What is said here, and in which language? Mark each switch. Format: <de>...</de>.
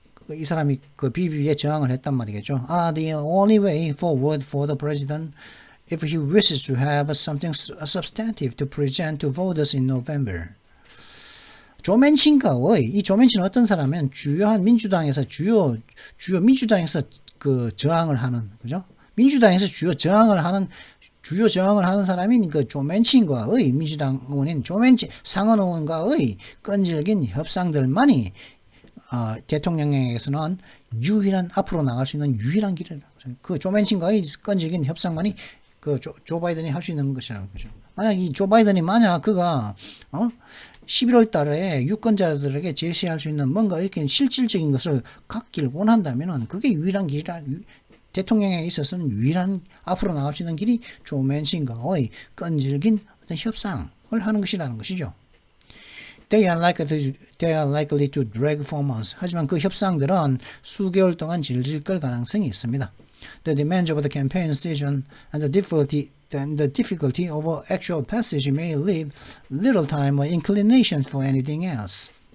<ko>이 사람이 그 BBB에 저항을 했단 말이겠죠.</ko> <en>The only way forward for the president if he wishes to have something substantive to present to voters in November.</en> <ko>조 맨친과의 이 조 맨친은 어떤 사람은 주요한 민주당에서 주요 민주당에서 그 저항을 하는 그죠? 민주당에서 주요 저항을 하는 사람인 그 조 맨친과의 민주당 의원인 조 맨친 상원 의원과의 끈질긴 협상들만이 대통령에게서는 유일한 앞으로 나갈 수 있는 유일한 길이라고. 그 조 맨친과의 끈질긴 협상만이 그 조 바이든이 할 수 있는 것이라는 거죠. 만약 이 조 바이든이 그가 11월 달에 유권자들에게 제시할 수 있는 뭔가 이렇게 실질적인 것을 갖길 원한다면은 그게 유일한 길이라. 대통령에 있어서는 유일한 앞으로 나갈 수 있는 길이 조 맨친과의 끈질긴 어떤 협상을 하는 것이라는 것이죠.</ko> <en>They are likely to drag for months.</en> <ko>하지만 그 협상들은 수개월 동안 질질 끌 가능성이 있습니다.</ko> <en>The demands of the campaign season and the difficulty of actual passage may leave little time or inclination for anything else.</en>